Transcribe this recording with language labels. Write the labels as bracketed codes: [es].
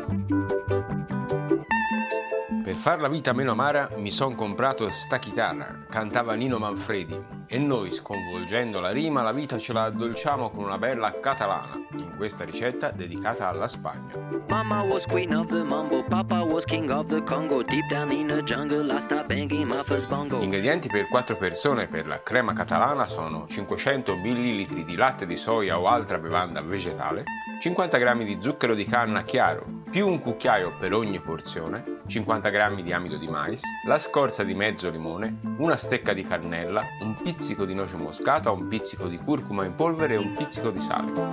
[it] Per far la vita meno amara mi son comprato sta chitarra, cantava Nino Manfredi. E noi, sconvolgendo la rima, la vita ce la addolciamo con una bella catalana, in questa ricetta dedicata alla Spagna. [en] Mama was queen of the mambo, papa was king of the Congo, deep down in the jungle I start banging my first bongo. [it] Gli ingredienti per 4 persone per la crema catalana sono 500 ml di latte di soia o altra bevanda vegetale, 50 g di zucchero di canna chiaro, più un cucchiaio per ogni porzione, 50 g di amido di mais, la scorza di mezzo limone, una stecca di cannella, un pizzico di noce moscata, un pizzico di curcuma in polvere e un pizzico di sale.